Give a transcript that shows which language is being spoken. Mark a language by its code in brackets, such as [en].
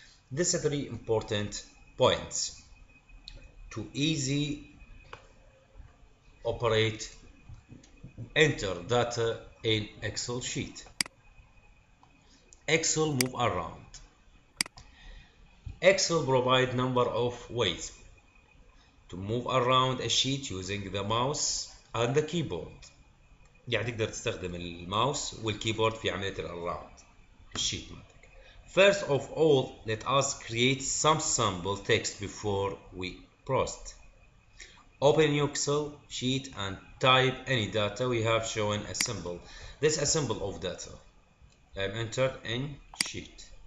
[en] These are three important points to easy operate enter data in Excel sheet. Excel move around. Excel provide number of ways to move around a sheet using the mouse and the keyboard. [ar] يعني تقدر تستخدم الماوس والكيبورد في عملية الأراوند الشيت مالتك. [en] First of all, let us create some sample text before we proceed. Open your Excel sheet and type any data. We have shown a symbol. This is a symbol of data. I am entered in sheet.